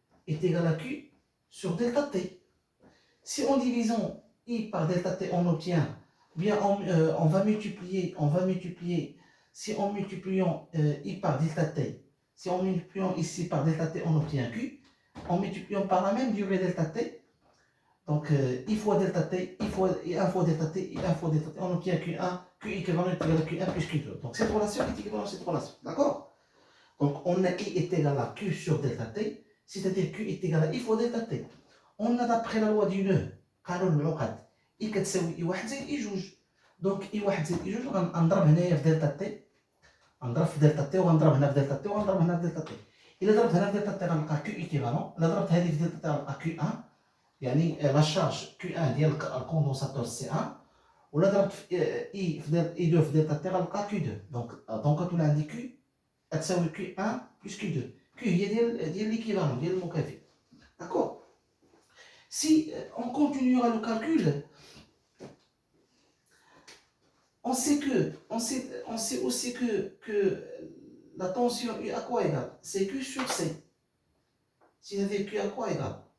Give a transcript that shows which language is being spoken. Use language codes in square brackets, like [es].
[fr] Est égal à Q sur delta T. Si en divisant I par delta T, on obtient, bien on va multiplier, si en multipliant I par delta T, si en multipliant ici par delta T, on obtient Q, en multipliant par la même durée delta T, donc I fois delta T, I1 fois delta T, I1 fois delta T, on obtient Q1, Q équivalent est égal à Q1 plus Q2. Donc cette relation est équivalente à cette relation. D'accord? Donc on a I est égal à Q sur delta T, c'est-à-dire Q est égal à I fois delta T. On a d'après la loi du nœud, [ar] قانون العقد، I كتساوي I1 زائد I2. Donc I1 زائد I2 غنضرب هنايا في دلتا تي، غنضرب في دلتا تي وغنضرب هنا في دلتا تي وغنضرب هنا في دلتا تي. إلا ضربت هنا في دلتا تي غنلقى Q équivalent، إلا ضربت هذه في دلتا تي غنلقى Q1، يعني لا شارج Q1 ديال الكوندونساتور C1، ولا ضربت في I2 في دلتا تي غنلقى Q2. Donc غتولي عندي Q تساوي Q1 plus Q2. Q هي ديال l'équivalent ديال المكافئ. [fr] D'accord. Si on continuera le calcul, on sait aussi que la tension U à quoi égale? C'est Q sur C. C'est-à-dire Q à quoi égale?